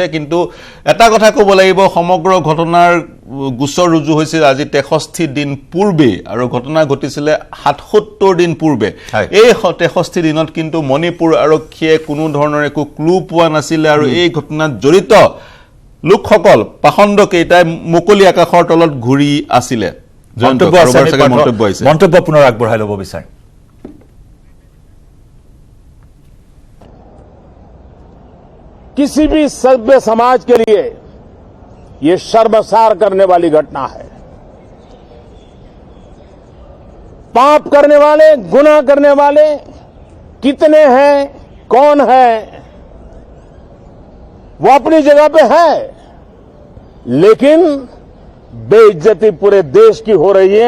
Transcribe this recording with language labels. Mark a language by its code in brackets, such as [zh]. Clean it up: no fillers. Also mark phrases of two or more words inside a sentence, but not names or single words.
[as] কিন্তু এটা কথা ক'ব লাগিব, সমগ্ৰ ঘটনাৰ গোচৰ ৰুজু হৈছিল আজি 63 দিন পূৰ্বে, আৰু ঘটনা ঘটিছিলে 77 দিন পূৰ্বে। এই 63 দিনত কিন্তু মণিপুৰ আৰক্ষীয়ে কোনো ধৰণৰ একো ক্লু পোৱা নাছিলে, আৰু এই ঘটনাত জড়িত লোকসকল পাখণ্ড কেইটাই মুকলি আকাশৰ তলত ঘূৰি আছিলে। মন্তব্য পুনৰ আগবঢ়াই ল'ব বিচাৰে। [hi] किसी भी सभ्य समाज के लिए ये शर्मसार करने वाली घटना है। पाप करने वाले, गुनाह करने वाले कितने हैं, कौन है, वो अपनी जगह पे है, लेकिन बेइज्जती पूरे देश की हो रही है।